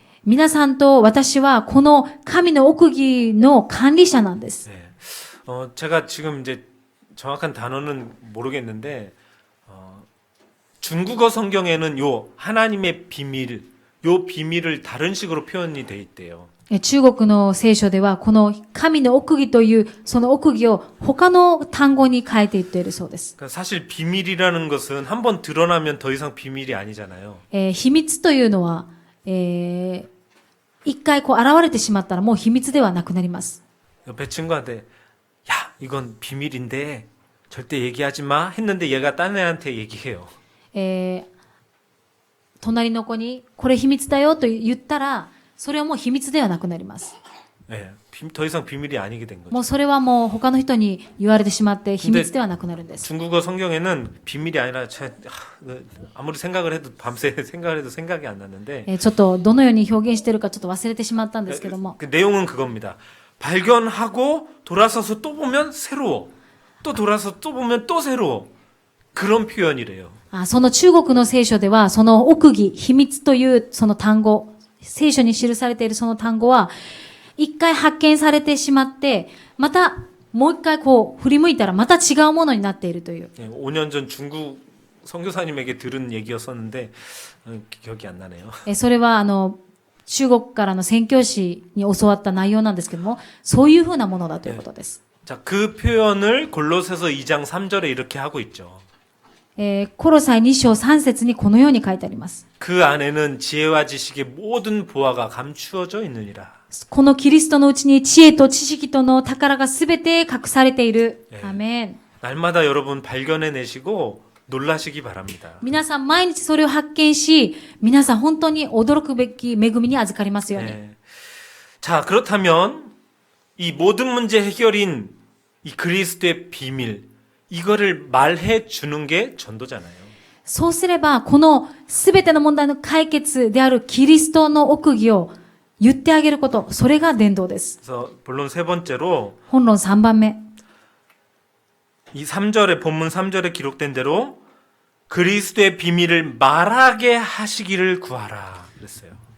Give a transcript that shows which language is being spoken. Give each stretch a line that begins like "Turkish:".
Japanese: 皆さんと私はこの神の奥義の管理者なんです。
Korean: 네. 제가 지금 이제 정확한 단어는 모르겠는데 중국어 성경에는 요 하나님의 비밀, 요 비밀을 다른 식으로 표현이 돼 있대요.
Japanese: 中国の聖書ではこの神の奥義というその奥義を他の単語に変えていっているそうです。
Korean: 그러니까 사실 비밀이라는 것은 한번 드러나면 더 이상 비밀이 아니잖아요.
Japanese: 秘密というのは、一回こう現れてしまったらもう秘密ではなくなります。
Korean: 옆에 친구한테 야, 이건 비밀인데 절대 얘기하지 마 했는데 얘가 딴 애한테 얘기해요.
Japanese: 隣の子にこれ秘密だよと言ったらそれはもう秘密ではなくなります。
Korean: 네, 더 이상 비밀이 아니게 된 거죠.
Japanese: もうそれはもう他の人に言われてしまって秘密ではなくなるんです。
Korean: 중국어 성경에는 비밀이 아니라 아무리 생각을 해도 밤새 생각을 해도 생각이 안 났는데
Japanese: ちょっとどのように表現しているかちょっと忘れてしまったんですけども、
Korean: 그 내용은 그겁니다. 발견하고 돌아서서 또 보면 새로워. 또 돌아서 또 보면 또 새로워. 그런 표현이래요.
Japanese: その中国の聖書ではその奥義、秘密というその単語、聖書に記されているその単語は一回発見されてしまってまたもう一回こう振り向いたらまた違うものになっているという。
Korean: 5년 전 중국 선교사님에게 들은 얘기였었는데 기억이 안 나네요.
Japanese: それは中国からの宣教師に教わった内容なんですけども、そういうふうなものだということです。
Korean: 자, 그 표현을 골로새서 2장 3절에 이렇게 하고 있죠.
Japanese: コロサイ2章3節にこのように書いてあります。
Korean: 그 안에는 지혜와 지식의 모든 보화가 감추어져 있느니라.
Japanese: このキリストのうちに知恵と知識との宝がすべて隠されている。アメン。
Korean: 날마다 여러분 발견해내시고 놀라시기 바랍니다.
Japanese: 皆さん毎日それを発見し、皆さん本当に驚くべき恵みに預かりますように。
Korean: 네. 자, 그렇다면 이 모든 문제 해결인 이 그리스도의 비밀, 이거를 말해 주는 게 전도잖아요.
Japanese: そうすれば、このすべての問題の解決であるキリストの奥義を言ってあげること、それが伝道です。
Korean: 그래서 본론 세 번째로
Japanese: 本論3番目。
Korean: 이 3절에 본문 3절에 기록된 대로 그리스도의 비밀을 말하게 하시기를 구하라 그랬어요.